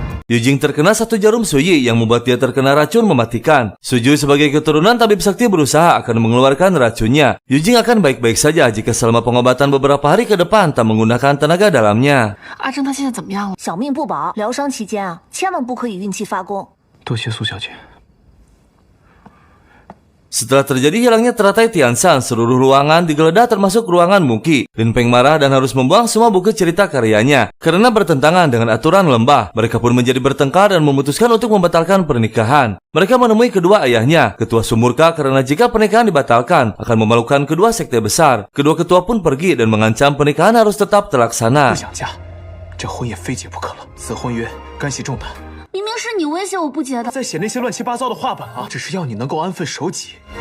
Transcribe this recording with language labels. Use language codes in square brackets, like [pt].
[id] Yujing terkena 1 jarum Suyi yang membuat dia terkena racun mematikan. Suju sebagai keturunan tabib sakti berusaha akan mengeluarkan racunnya. Yujing akan baik-baik saja jika selama pengobatan beberapa hari ke depan tak menggunakan tenaga dalamnya. [zh] 阿正他现在怎么样了？小命不保，疗伤期间啊，千万不可以运气发功。多谢苏小姐。 [id] Setelah terjadi hilangnya teratai Tianshan, seluruh ruangan digeledah termasuk ruangan Muki. Lin Peng marah dan harus membuang semua buku cerita karyanya. Karena bertentangan dengan aturan lembah, mereka pun menjadi bertengkar dan memutuskan untuk membatalkan pernikahan. Mereka menemui kedua ayahnya. Ketua murka karena jika pernikahan dibatalkan, akan memalukan kedua sekte besar. Kedua ketua pun pergi dan mengancam pernikahan harus tetap terlaksana. [zh] 不想嫁，这婚也非结不可了。此婚约干系重大。明明是你威胁我不结的，在写那些乱七八糟的话本啊，只是要你能够安分守己。